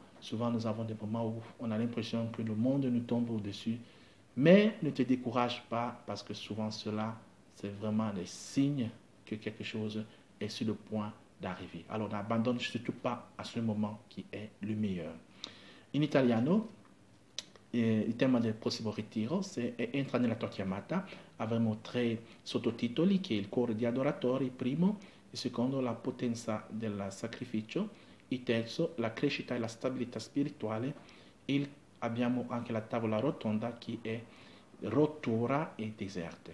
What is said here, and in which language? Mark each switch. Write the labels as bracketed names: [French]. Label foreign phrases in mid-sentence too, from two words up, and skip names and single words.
[French] Souvent nous avons des moments où on a l'impression que le monde nous tombe au-dessus. Mais ne te décourage pas parce que souvent cela, c'est vraiment les signes que quelque chose est sur le point d'arriver. Alors n'abandonne surtout pas à ce moment qui est le meilleur. [Italian] In italiano, il tema del prossimo ritiro entra nella tua chiamata. Avremo 3 sottotitoli che è il cuore di adoratori, il primo, il secondo la potenza del sacrificio, il terzo la crescita e la stabilità spirituale, abbiamo anche la tavola rotonda che è rottura e deserte.